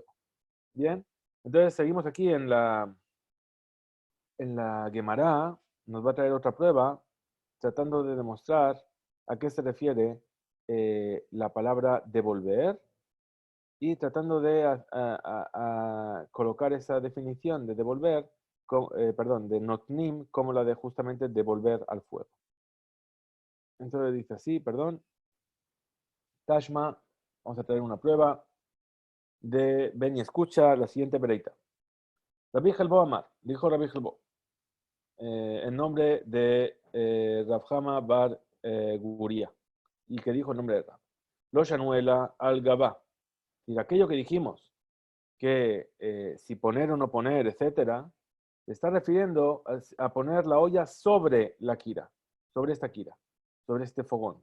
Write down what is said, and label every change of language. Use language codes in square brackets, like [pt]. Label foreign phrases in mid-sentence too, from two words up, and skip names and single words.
[es] Bien, entonces seguimos aquí en la Gemara, nos va a traer otra prueba, tratando de demostrar a qué se refiere la palabra devolver y tratando de a colocar esa definición de devolver, perdón, de notnim, como la de justamente devolver al fuego. Entonces dice así, perdón, Tashma, vamos a traer una prueba de ven y escucha la siguiente pereita. Rabbi Helbo Amar, dijo Rabbi Helbo, en nombre de Rav Hama Bar Guria, y que dijo el nombre de Rab. [arc] Lo Shanuela al Gabá. [es] Y aquello que dijimos, que si poner o no poner, etcétera, se está refiriendo a poner la olla sobre la kira, sobre esta kira, sobre este fogón.